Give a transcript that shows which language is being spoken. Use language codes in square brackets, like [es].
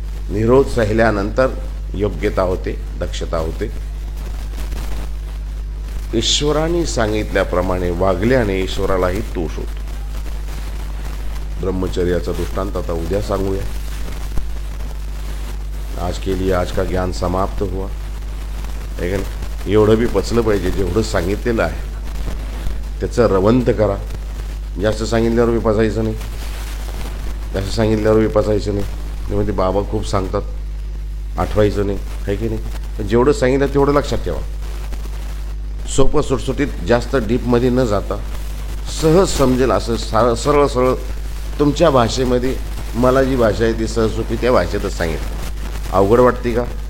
[mr] निरोध सहिल्यानंतर योग्यता होते, दक्षता होते. ईश्वराने सांगितल्याप्रमाणे वागल्याने ईश्वरालाही तोष होतो. ब्रह्मचर्याचा दृष्टांत आता उद्या सांगूया. [hi] आज के लिए आज का ज्ञान समाप्त हुआ. [mr] एवढं बी पचलं पाहिजे, जेवढं सांगितलेलं आहे त्याचं रवंत करा. जास्त सांगितल्यावर बी पचायचं नाही, जास्त सांगितल्यावर बी पचायचं नाही. म्हणजे बाबा खूप सांगतात, आठवायचं नाही, आहे की नाही. पण जेवढं सांगितलं तेवढं लक्षात ठेवा. सोपं सुटसुटीत, जास्त डीपमध्ये न जाता सहज समजेल असं सरळ सरळ तुमच्या भाषेमध्ये, मला जी भाषा आहे ती सहज सोपी त्या भाषेतच सांगितलं. अवघड वाटते का?